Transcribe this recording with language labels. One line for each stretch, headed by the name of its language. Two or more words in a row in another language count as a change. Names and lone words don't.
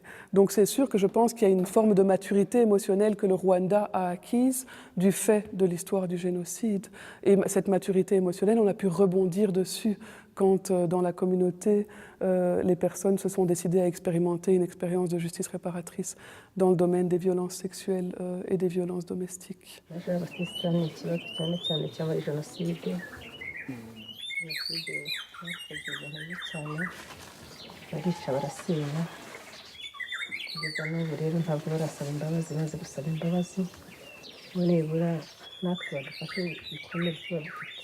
French: Donc c'est sûr que je pense qu'il y a une forme de maturité émotionnelle que le Rwanda a acquise du fait de l'histoire du génocide. Et cette maturité émotionnelle, on a pu rebondir dessus quand dans la communauté, les personnes se sont décidées à expérimenter une expérience de justice réparatrice dans le domaine des violences sexuelles et des violences domestiques.
Kinyarwanda: kugeza n'ubu rero ntabwo barasaba imbabazi, maze gusaba imbabazi ngo nibura natwe badufashe ibikomere tuba dufite.